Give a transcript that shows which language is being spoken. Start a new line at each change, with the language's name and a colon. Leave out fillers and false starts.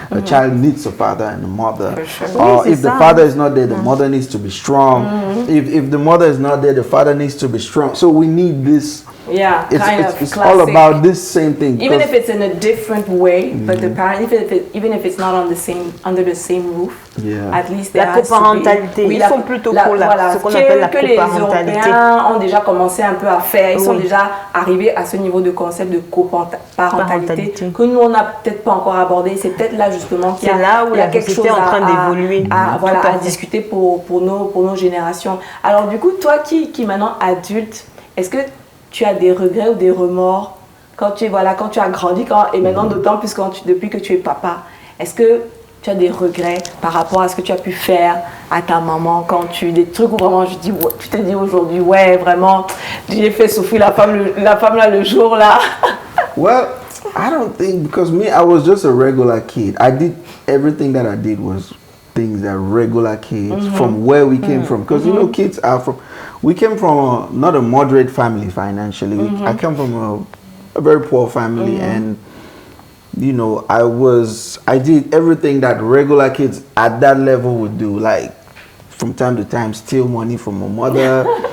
English: A child needs a father and a mother. Or if the father is not there, the mother needs to be strong. If the mother is not there, the father needs to be strong. So we need this. Yeah, It's all about this same thing. Even if it's in a different way, but the parent, even if it's not under the same roof, at least
French: la coparentalité. Ils sont plutôt pour ce qu'on appelle la coparentalité. Les Européens ont déjà commencé un peu à faire. Ils sont déjà arrivés à ce niveau de concept de coparentalité que nous on n'a peut-être pas encore abordé. C'est peut-être là justement qu'il y a quelque chose en train d'évoluer. À discuter pour nos générations. Alors du coup, toi qui maintenant adulte, est-ce que tu as des regrets ou des remords quand tu as grandi et maintenant d'autant plus depuis que tu es papa? Est-ce que tu as des regrets par rapport à ce que tu as pu faire à ta maman des trucs où vraiment tu te dis aujourd'hui, ouais, vraiment, j'ai fait souffrir la femme là le jour là?
English: Well, I don't think, because me, I was just a regular kid. I did everything that I did was things that regular kids from where we came from. Because kids are we came from not a moderate family financially. I come from a very poor family, and I did everything that regular kids at that level would do, like from time to time steal money from my mother.